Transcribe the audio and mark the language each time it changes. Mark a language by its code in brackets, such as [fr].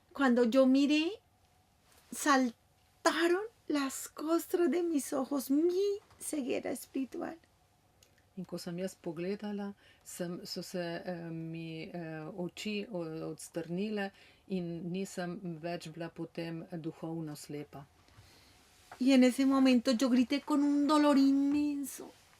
[es] Cuando yo miré, saltaron las costras de mis ojos, mi ceguera espiritual. [sl] In ko sem jaz pogledala, so se mi oči odstrnile in nisem več bila potem duhovno slepa. [es] Y en ese momento yo grité con un dolor inmenso.